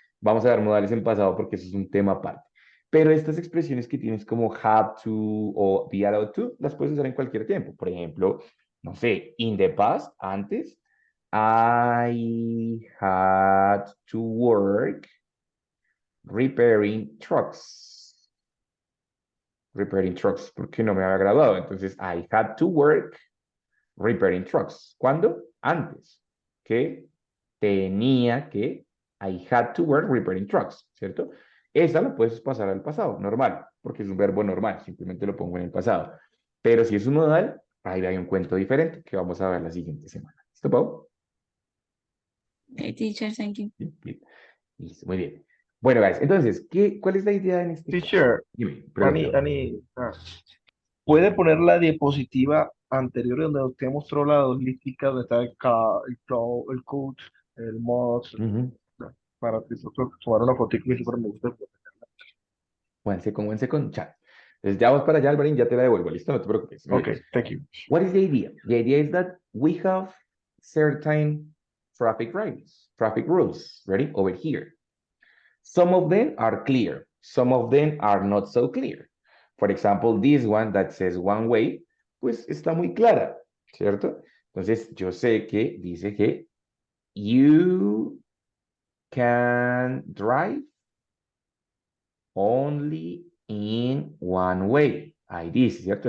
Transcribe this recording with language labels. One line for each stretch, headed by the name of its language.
Spanish: Vamos a ver modales en pasado porque eso es un tema aparte. Pero estas expresiones que tienes como have to o be allowed to, las puedes usar en cualquier tiempo. Por ejemplo, no sé,
English: in the past,
Spanish: antes,
English: I had to work repairing trucks. Repairing trucks,
Spanish: porque no me había graduado.
English: Entonces, I had to work repairing trucks.
Spanish: ¿Cuándo? Antes. Que tenía que,
English: I had to work repairing trucks, ¿cierto?
Spanish: Esa la puedes pasar al pasado, normal, porque es un verbo normal, simplemente lo pongo en el pasado. Pero si es un modal, ahí hay un cuento diferente que vamos a ver la siguiente semana. ¿Listo, Pau?
English: Okay, teacher, thank you.
Spanish: Listo, muy bien. Bueno, guys, entonces, ¿cuál es la idea en este caso? Teacher, Dime, Ani, pregunta. ¿puede poner la diapositiva anterior donde usted mostró las dos listicas donde está el code, el mod, Ujú. para que nosotros tomar una foto que siempre me gusta?
English: One second, chat.
Spanish: Entonces, ya vamos para allá, Alvarín, ya te la devuelvo, ¿listo? No te preocupes. Muy bien.
English: Okay, thank you. What is the idea? The idea is that we have certain traffic rules, ready, over here. Some of them are clear. Some of them are not so clear. For example, this one that says one way,
Spanish: pues está muy clara, ¿cierto? Entonces, yo sé que dice que
English: you can drive only in one way.
Spanish: Ahí dice, ¿cierto?